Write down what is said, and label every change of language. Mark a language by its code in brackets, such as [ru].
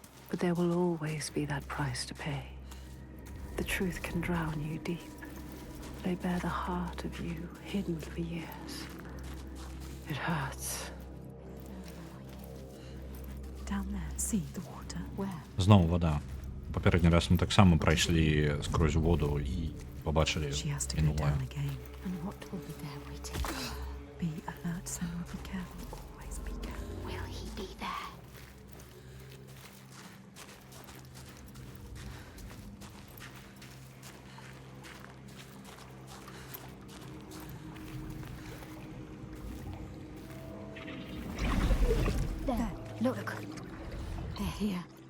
[en] But there will always be that price to pay. The truth can drown you deep. They bear the heart of you hidden for years. It hurts. Down there, see the water. Where? [uk] Знову вода. Попередній раз ми так само пройшли скрозь воду і побачили [en] She has to go [uk] минуле. [en] down again. And what will be there waiting? Be alert, Senua. Be careful. Always be careful. Will he be there? There, look. They're here.